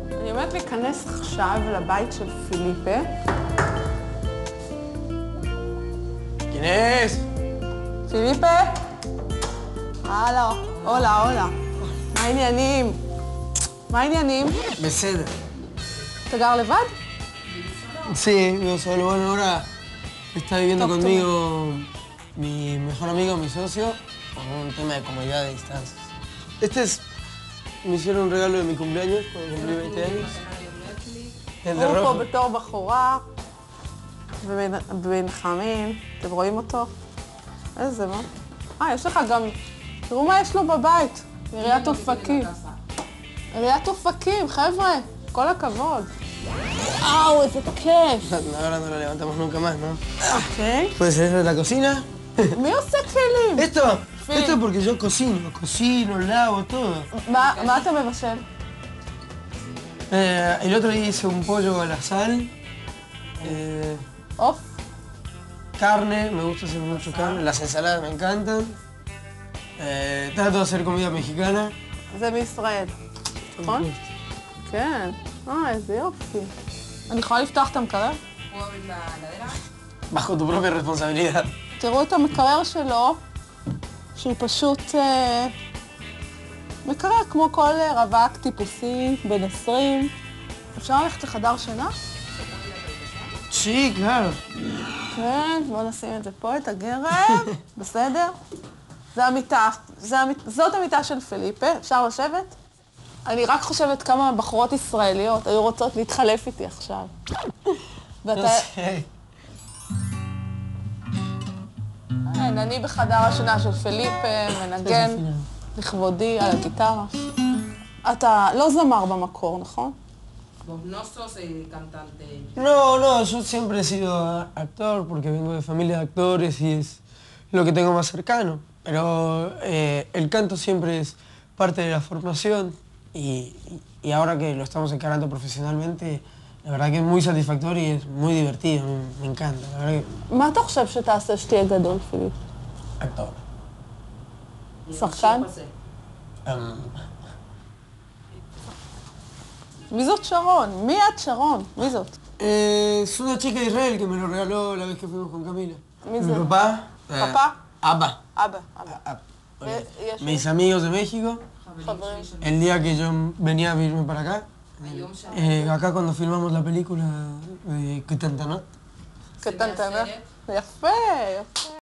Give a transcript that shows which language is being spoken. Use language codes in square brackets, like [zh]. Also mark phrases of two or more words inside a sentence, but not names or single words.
[he] אני עומדת להיכנס עכשיו לבית של פיליפה. [es] ¿Quién es? [he] פיליפה? הלו, הולה. מה העניינים? מה העניינים? Beseda. אתה גר לבד? [es] Sí, vivo solo. Bueno, ahora está viviendo conmigo mi mejor amigo, mi socio, por un tema de comodidad de distancias. Me hicieron un regalo de mi cumpleaños cuando cumplí 20 años. El de [he] הוא פה [es] rojo. [he] בתור בחורה, בן חמין. אתם רואים אותו? איזה, מה? יש לך גם... תראו מה יש לו בבית. עיריית אופקים. עיריית אופקים, חבר'ה. כל הכבוד. איזה כיף. [es] Ahora no lo levantamos nunca más, ¿no? [he] אוקיי. [es] ¿Puede ser de la cocina? [he] מי עושה כלים? [es] Esto porque yo cocino, lavo, todo. [he] מה אתה מבשל? [es] El otro día hice un pollo a la sal. [he] עוף? [es] Carne, me gusta hacer mucho carne. Las ensaladas me encantan. Trato de hacer comida mexicana. [he] זה מישראל, נכון? כן. איזה יופי. אני יכולה לפתוח את המקרר? [es] Bajo tu propia responsabilidad. [he] תראו את המקרר שלו, שהוא פשוט מקרר כמו כל רווק טיפוסי, בן 20. אפשר ללכת לחדר שינה? [es] Sí, claro. [he] כן, בואו נשים את זה פה, את הגרב, בסדר? זה המיטה, זאת המיטה של פיליפה, אפשר לשבת? אני רק חושבת כמה בחורות ישראליות היו רוצות להתחלף איתי עכשיו. ואתה... אני בחדר השינה של פיליפה, מנגן לכבודי על הגיטרה. אתה לא זמר במקור, נכון? [es] No sos cantante. No, yo siempre he sido actor porque vengo de familia de actores y es lo que tengo más cercano. Pero el canto siempre es parte de la formación y ahora que lo estamos encarando profesionalmente, la verdad que es muy satisfactorio y es muy divertido, me encanta, la verdad que... [he] מה אתה חושב שתעשה שתהיה גדול, פיליפ? [es] Actor. [he] שחקן? מי זאת שרון? מי את שרון? מי זאת? [es] Es una chica de Israel que me lo regaló la vez que fuimos con Camila. ¿Mi papá? papá? [he] Abba. אבא. [es] Mis amigos de México, [he] חברים. [es] el día que yo venía a vivirme para acá, acá cuando filmamos la película de Quentin Tarantino. [he] קטנטנה. יפה, יפה.